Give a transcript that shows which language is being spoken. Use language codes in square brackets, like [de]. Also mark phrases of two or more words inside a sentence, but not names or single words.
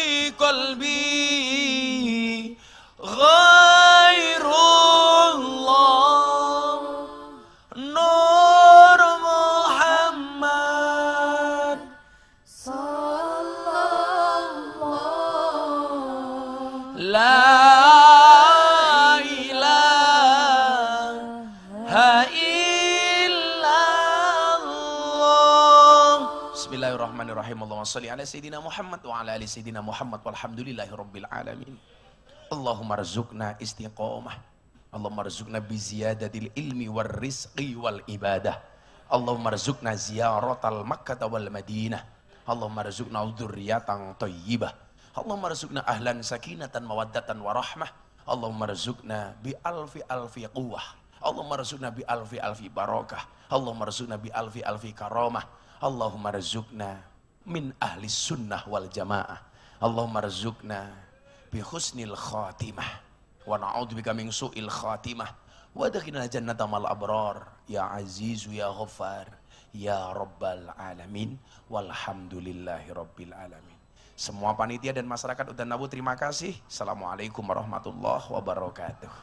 [ar] قلبي غير الله نور محمد لا إله إلا الله. بسم الله الرحمن الرحيم. اللهم صل على سيدنا محمد وعلى آل سيدنا محمد والحمد لله رب العالمين. اللهم ارزقنا استقامة. اللهم ارزقنا بزيادة العلم والرزق والعبادة. اللهم ارزقنا زيارة مكة والمدينة. اللهم ارزقنا ذرية طيبة. اللهم ارزقنا أهلا سكينة ومودة ورحمة. اللهم ارزقنا بألف قوة. اللهم ارزقنا بألف بركة. اللهم ارزقنا بألف كرامة. اللهم ارزقنا من أهل السنة والجماعة. اللهم ارزقنا بحسن الخاتمة ونعوذ بك من سوء الخاتمة وأدخلنا الجنة مع الأبرار يا عزيز يا غفار يا رب العالمين والحمد لله رب العالمين. [id] Semua panitia dan masyarakat Udan Nabu terima kasih. [ar] السلام عليكم ورحمة الله وبركاته.